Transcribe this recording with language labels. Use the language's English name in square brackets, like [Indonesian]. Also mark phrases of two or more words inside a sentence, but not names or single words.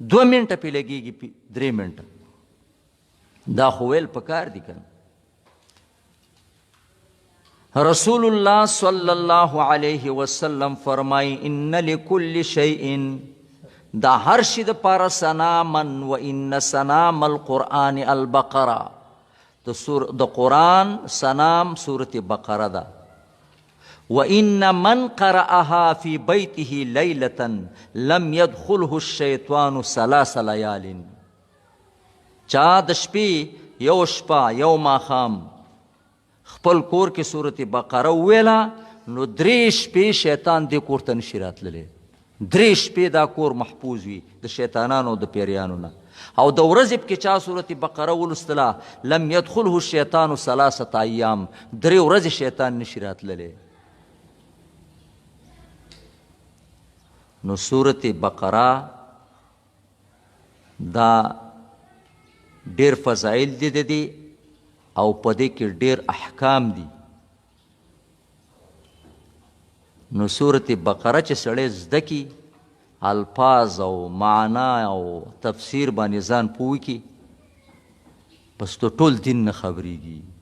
[Pashto] 2 منټه پې لګېږي 3 منټه دا خو ویل پکار دي که [Arabic] رسول الله صلی الله علیه وسلم [Pashto] فرمای [Arabic] ان لکل شیء [Pashto] دا هر شي [Arabic] دپاره سناما و ان سنام القرآن البقره [Pashto] د قرآن سنام صورت بقره ده [Arabic] وَإِنَّ مَنْ قَرَأَهَا فِي بَيْتِهِ لَيْلَةً لَمْ يَدْخُلْهُ الشَّيْطَانُ 3 لَيَالٍ [Pashto] چا د شپې یو شپه یو ماښام خپل کور کې صورت بقره وویله نو 3 شپې شیطان دې کور ته نشي راتللی 3 شپې دا کور محفوظ وي د شیطانانو او د پیریانو نه او د ورځې کې چا صورت بقره ولوستله [Arabic] لم يدخله الشیطان 3 ایام [Pashto] 3 ورځې شیطان نشي راتللی نو صورت بقره دا ډیر فضایل دي د دې او په دې کې ډیر احکام دي نو صورت بقره چې سړی زده کي الفاظ او معنا او تفسیر باندې ځان پوه کي بس تو ټول دین نه خبرېږي